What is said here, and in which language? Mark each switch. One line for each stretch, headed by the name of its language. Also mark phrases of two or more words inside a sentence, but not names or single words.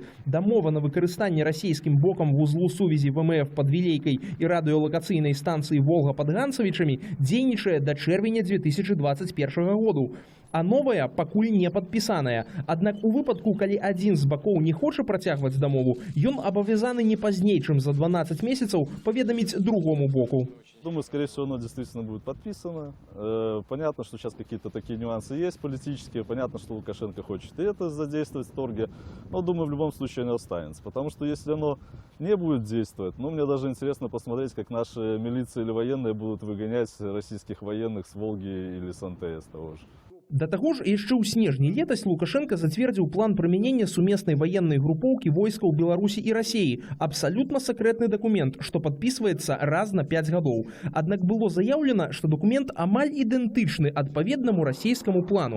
Belarusian: Дамова на выкарыстанне расійскім бокам вузлу сувязі ВМФ пад Вілейкай і радыёлакацыйнай станцыі Волга пад Ганцавічамі дзейнічае да чэрвеня 2021 году. А новая пакуль не падпісаная. Аднак у выпадку, калі адзін з бакоў не хоча працягваць дамову, ён абавязаны не пазней, чым за 12 месяцаў паведаміць другому боку.
Russian: Думаю, скорее всего, оно действительно будет подписано. Понятно, что сейчас какие-то такие нюансы есть политические. Понятно, что Лукашенко хочет и это задействовать в торге. Но, думаю, в любом случае оно останется. Потому что если оно не будет действовать, ну, мне даже интересно посмотреть, как наши милиции или военные будут выгонять российских военных с Волги или с МТС того же.
Belarusian: Да таго ж, яшчэ ў снежні летась Лукашенка зацвердзіў план прымянення сумеснай ваеннай групоўкі войскаў Беларусі і Расіі. Абсалютна сакрэтны дакумент, што падпісваецца раз на 5 гадоў. Аднак было заяўлена, што дакумент амаль ідэнтычны адпаведнаму расійскаму плану.